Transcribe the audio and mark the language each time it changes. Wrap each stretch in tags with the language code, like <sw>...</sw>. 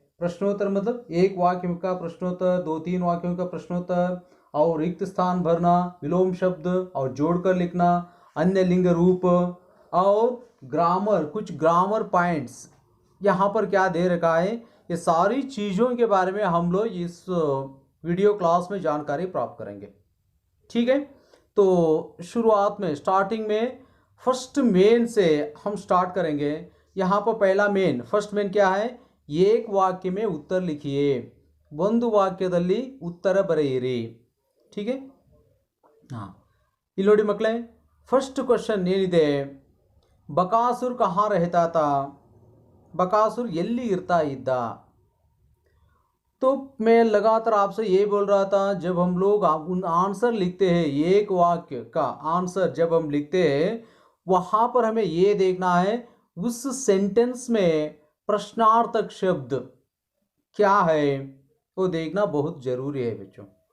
<hi>प्रश्नोत्तर मतलब एक वाक्य का प्रश्नोत्तर, दो तीन वाक्यों का प्रश्नोत्तर, और रिक्त स्थान भरना, विलोम शब्द और जोड़कर लिखना, अन्य लिंग रूप और ग्रामर, कुछ ग्रामर पॉइंट्स यहाँ पर क्या दे रखा है, ये सारी चीज़ों के बारे में हम लोग इस वीडियो क्लास में जानकारी प्राप्त करेंगे। ठीक है, तो शुरुआत में स्टार्टिंग में फर्स्ट मेन से हम स्टार्ट करेंगे। यहाँ पर पहला मेन, फर्स्ट मेन क्या है, एक वाक्य में उत्तर लिखिए,</hi> <kn>ಒಂದು ವಾಕ್ಯದಲ್ಲಿ ಉತ್ತರ ಬರೆಯಿರಿ।</kn> <hi>ठीक है, हाँ,</hi> <kn>ಇಲ್ಲಿ ನೋಡಿ ಮಕ್ಕಳೇ, ಫಸ್ಟ್ ಕ್ವಶನ್ ಏನಿದೆ, ಬಕಾಸುರ್</kn> <hi>ಕहाँ रहता था,</hi> <kn>बकासुर ಎಲ್ಲಿ ಇರ್ತಾ ಇದ್ದ।</kn> <hi>तो मैं लगातार आपसे ये बोल रहा था, जब हम लोग उन आंसर लिखते हैं, एक वाक्य का आंसर जब हम लिखते हैं, वहाँ पर हमें ये देखना है उस सेंटेंस में प्रश्नार्थक शब्द क्या है, वो देखना बहुत जरूरी है बच्चों।</hi>